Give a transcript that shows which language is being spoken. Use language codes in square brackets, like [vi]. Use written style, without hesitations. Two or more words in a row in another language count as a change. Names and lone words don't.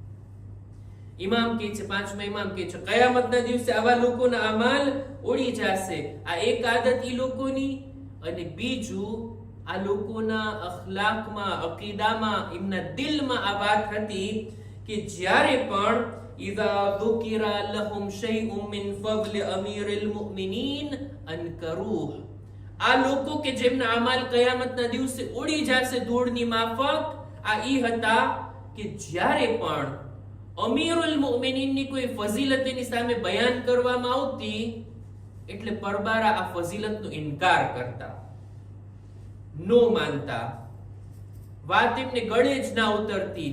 [gu] ઇમામ કહે છે, પાંચમા ઇમામ કહે છે, કયામતના દિવસે આવા લોકોના અમાલ ઉડી જશે. આ એક આદત ઈ લોકોની, અને બીજું આ લોકોના અખલાકમાં, અકીદામાં, એમના દિલમાં આ વાત હતી કે જ્યારે પણ [ar] إذا ذُكِرَ لَهُمْ شَيْءٌ مِّن فَضْلِ أَمِيرِ الْمُؤْمِنِينَ أَنْكَرُوهُ. [gu] આ લોકો કે જેમના અમાલ કયામતના દિવસે ઉડી જશે ધૂળની માફક, આ ઈ હતા કે જ્યારે પણ અમીરુલ મુમિનીનની કોઈ ફઝીલત એની સામે બયાન કરવામાં આવતી એટલે પરબારા આ ફઝીલતનો ઇનકાર કરતા, નો માનતા, વાત એમને ગળે જ ના ઉતરતી.